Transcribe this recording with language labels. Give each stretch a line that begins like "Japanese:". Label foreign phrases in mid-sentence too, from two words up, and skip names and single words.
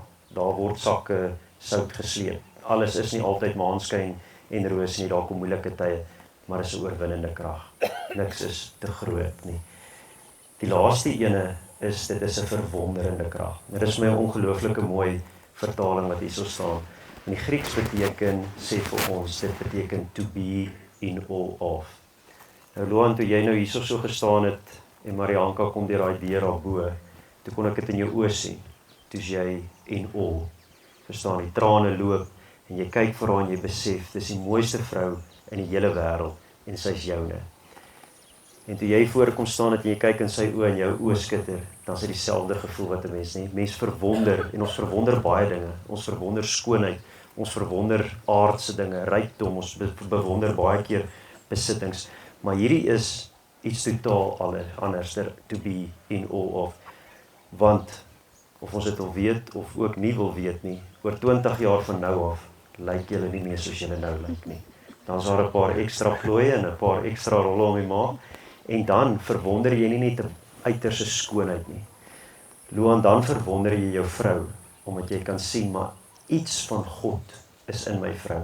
Afrikaans: Daar word sakke sout gesleep. Alles is nie altyd maanskyn en roos nie, daar kom moeilike tye, maar is 'n oorwinnende krag. Niks is te groot nie. Die laaste ene is, dit is 'n verwonderende krag. Dit is my 'n ongelooflike mooi vertaling wat hierso staan. In die Grieks sê vir ons, dit beteken
English: to be in awe of.
Afrikaans: Nou Loan, toe jy nou hierso so gestaan het, en Marianka kom deur daai deur daarbo, toe kon ek dit in jou oë sien, toe's jy
English: in awe.
Afrikaans: Verstaan, die trane loop, en jy kyk vir haar en jy besef, dis die mooiste vrou in die hele wêreld, en sy's joune. En toe jy voor kom staan het en jy kyk in sy oë en jou oë skitter, dan is dit dieselfde gevoel wat 'n mens nie. Mens verwonder, en ons verwonder baie dinge. Ons verwonder skoonheid, ons verwonder aardse dinge, rykdom, ons bewonder baie keer besittings. Maar hierdie is iets totaal anders,
English: to be in awe of.
Afrikaans: Want, of ons dit al weet, of ook nie wil weet nie, oor 20 jaar van nou af, lyk julle nie meer soos julle nou lyk nie. Dan is daar 'n paar ekstra plooie en 'n paar ekstra rolle om die maag, en dan verwonder jy nie net 'n uiterse skoonheid nie. Loan, dan verwonder jy jou vrou, omdat jy kan sien, maar iets van God is in my vrou.